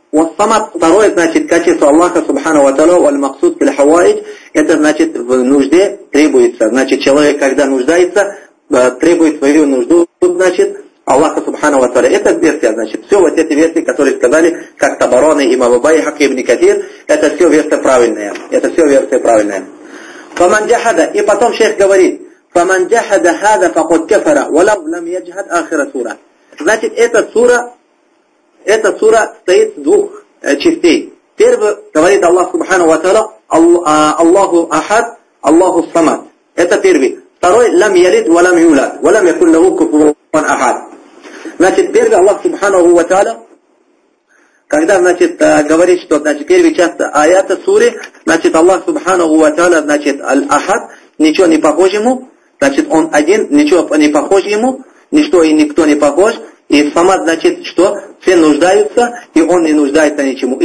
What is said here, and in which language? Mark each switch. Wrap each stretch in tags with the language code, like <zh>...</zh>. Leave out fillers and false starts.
<ru>Вот самое второе, значит, качество Аллаха Субханаху ва Тааля,</ru> <ar>والمقصود في الحوائج,</ar> <ru>это значит в нужде требуется. Значит, человек, когда нуждается, требует свою нужду, значит, Аллаха Субханаху ва Тааля. Это версия, значит, все вот эти версии, которые сказали, как Табарани, имам Байхаки, ибн Катир, это все версия правильная. Это все версия правильная.</ru> <ar>فمن جحد,</ar> <ru>и потом шейх говорит,</ru> <ar>فمن جحد هذا فقد كفر ولو لم يجحد آخر سورة.</ar> <ru>Значит, эта сура стоит в двух частей. Первый говорит Аллах Субханаху ва Тааля, Аллаху Ахад, Аллаху Самад. Это первый.</ru> <ar>Второй, لم يلد ولم يولد ولم يكن له كفوا أحد.</ar> <ru>Значит, первый Аллах Субханаху ва Тааля, когда, значит, говорит, что, значит, первый час аята суры, значит, Аллах Субханаху ва Тааля, значит, Аль-Ахад, ничего не похож ему, значит, он один, ничего не похож ему, ничто и никто не похож, и Самад, значит, что все нуждаются, и он не нуждается ничему.</ru>